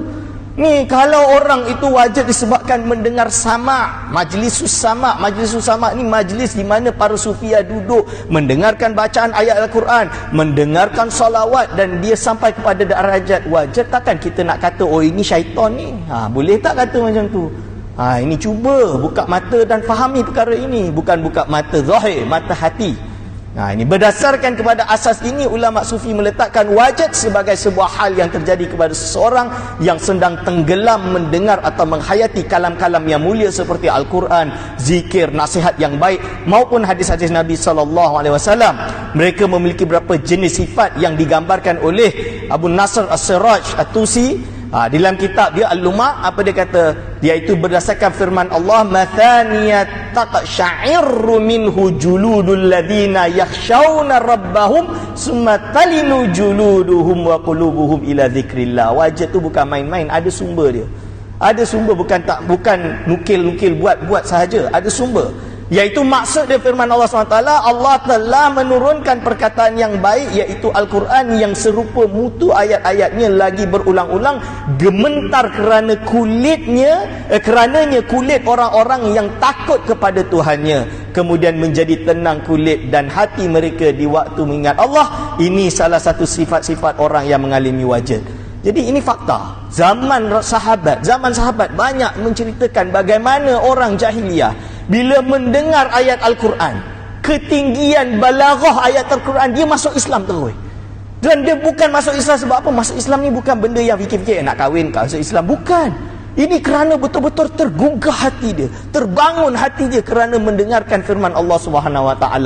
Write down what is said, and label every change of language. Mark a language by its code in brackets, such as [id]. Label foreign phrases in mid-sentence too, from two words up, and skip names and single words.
[ms] Ni kalau orang itu wajib disebabkan mendengar sama', majlis sama' ni majlis di mana para sufiah duduk mendengarkan bacaan ayat Al-Quran, mendengarkan salawat, dan dia sampai kepada darajat wajib. Takkan kita nak kata ini syaitan ni? Boleh tak kata macam tu? Ini cuba buka mata dan fahami perkara ini, bukan buka mata zahir, mata hati. Ini berdasarkan kepada asas ini, ulama sufi meletakkan wajib sebagai sebuah hal yang terjadi kepada seseorang yang sedang tenggelam mendengar atau menghayati kalam-kalam yang mulia seperti Al-Quran, zikir, nasihat yang baik maupun hadis-hadis Nabi SAW. Mereka memiliki beberapa jenis sifat yang digambarkan oleh Abu Nasr As-Siraj At-Tusi dalam kitab dia Al-Luma'. Apa dia kata? Iaitu berdasarkan firman Allah, [ar] مثاني تقشعر منه جلود الذين يخشون ربهم ثم تلين جلودهم وقلوبهم إلى ذكر الله. [ms] Wajib tu bukan main-main, ada sumber dia. Ada sumber, bukan nukil-nukil buat sahaja, ada sumber. Iaitu maksud dia firman Allah SWT, Allah telah menurunkan perkataan yang baik, iaitu Al-Quran yang serupa mutu ayat-ayatnya lagi berulang-ulang, gementar kerananya kulit orang-orang yang takut kepada Tuhannya, kemudian menjadi tenang kulit dan hati mereka di waktu mengingat Allah. Ini salah satu sifat-sifat orang yang mengalami wajid. Jadi ini fakta. Zaman sahabat banyak menceritakan bagaimana orang jahiliyah bila mendengar ayat Al-Quran, ketinggian balaghah ayat Al-Quran, dia masuk Islam terus. Dan dia bukan masuk Islam sebab apa? Masuk Islam ni bukan benda yang fikir-fikir nak kahwin kat masuk Islam, bukan. Ini kerana betul-betul tergugah hati dia, terbangun hati dia kerana mendengarkan firman Allah [ar] Subhanahu Wa Taala.